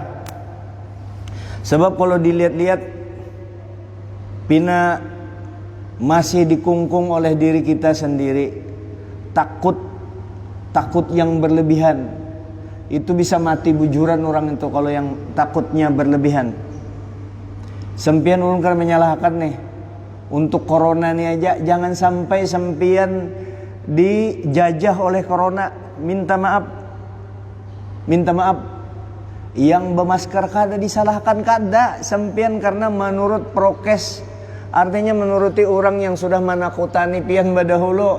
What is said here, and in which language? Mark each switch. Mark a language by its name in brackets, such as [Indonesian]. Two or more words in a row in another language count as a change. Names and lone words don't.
[Banjar] Sebab kalau dilihat-lihat, pina masih dikungkung oleh diri kita sendiri. Takut yang berlebihan itu bisa mati bujuran orang itu kalau yang takutnya berlebihan. Sempian ulun kan menyalahkan nih untuk corona nih aja, jangan sampai sempian dijajah oleh corona. [Indonesian] Minta maaf. [Banjar] Yang bermasker kada disalahkan, kada sempian, karena menurut prokes, artinya menuruti orang yang sudah menakutani pian badahulu.